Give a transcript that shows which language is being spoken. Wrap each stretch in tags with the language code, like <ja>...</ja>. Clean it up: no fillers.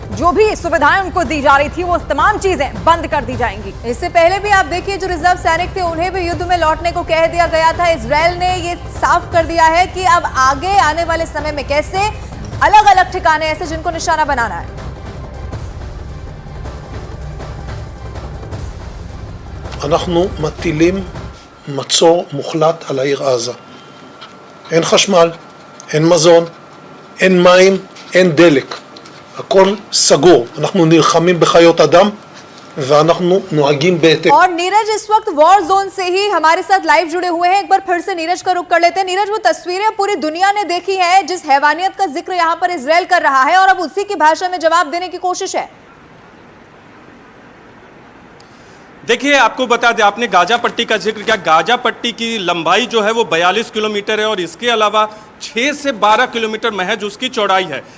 <hi>जो भी सुविधाएं उनको दी जा रही थी वो तमाम चीजें बंद कर दी जाएंगी। इससे पहले भी आप देखिए, जो रिजर्व सैनिक थे उन्हें भी युद्ध में लौटने को कह दिया गया था। इजराइल ने ये साफ कर दिया है कि अब आगे आने वाले समय में कैसे अलग अलग ठिकाने ऐसे जिनको निशाना बनाना है।</hi> <he>אנחנו מטילים מצור מוחלט על העיר עזה. אין חשמל, אין מזון, אין מים, אין דלק. הכל סגור. אנחנו נלחמים בחיות אדם ואנחנו נוהגים בהתאם.</he> <hi>और नीरज इस वक्त वॉर जोन से ही हमारे साथ लाइव जुड़े हुए हैं। एक बार फिर से नीरज का रुख कर लेते हैं। नीरज, वो तस्वीरें पूरी दुनिया ने देखी है जिस हैवानियत का जिक्र यहाँ पर इजराइल कर रहा है और अब उसी की भाषा में जवाब देने की कोशिश है। देखिए, आपको बता दें, आपने गाजा पट्टी का जिक्र किया। गाजा पट्टी की लंबाई जो है वो 42 किलोमीटर है और इसके अलावा 6 से 12 किलोमीटर महज उसकी चौड़ाई है।</hi>